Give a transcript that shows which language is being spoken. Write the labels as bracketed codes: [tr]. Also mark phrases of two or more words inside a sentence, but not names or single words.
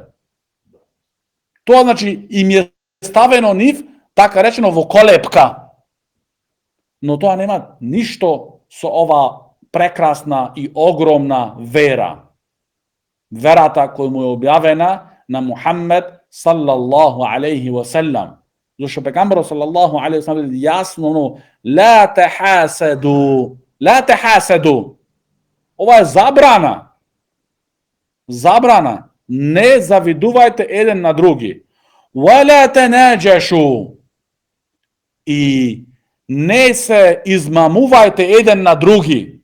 [mk] Тоа значи им е ставено нив, така речено, во колепка. Но тоа нема ништо со ова прекрасна и огромна вера. Верата која му е објавена на Мухаммед [ar] صلى الله عليه وسلم. [mk] Зашто пегамберот [ar] صلى الله عليه وسلم [mk] јасно [ar] لا تحاسدوا. [mk] Ова е забрана. Забрана. Не завидувајте еден на други. [ar] ولا تناجشوا. [mk] И не се измамувајте еден на други.